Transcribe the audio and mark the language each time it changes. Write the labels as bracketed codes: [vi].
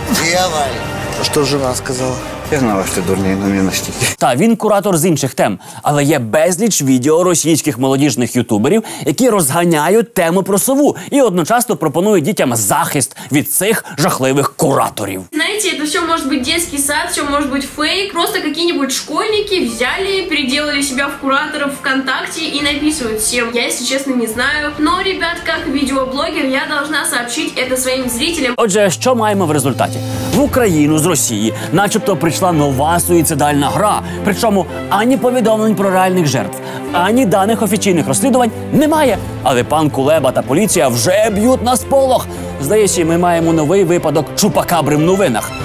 [uk] Дьяволь. Що жена сказала? Я знала, що ти дурний, але не настільки. Та, він куратор з інших тем. Але є безліч відео російських молодіжних ютуберів, які розганяють тему про сову і одночасно пропонують дітям захист від цих жахливих кураторів. [ru] Знаете, это все может быть детский сад, все может быть фейк. Просто какие-нибудь школьники взяли, переделали себя в кураторов ВКонтакте и написывают всем. Я, если честно, не знаю. Но, ребят, как видеоблогер, я должна сообщить это своим зрителям. [uk] Отже, що маємо в результаті? В Україну з Росії начебто прийшла нова суїцидальна гра. Причому ані повідомлень про реальних жертв, ані даних офіційних розслідувань немає. Але пан Кулеба та поліція вже б'ють на сполох. Здається, ми маємо новий випадок чупакабри в новинах.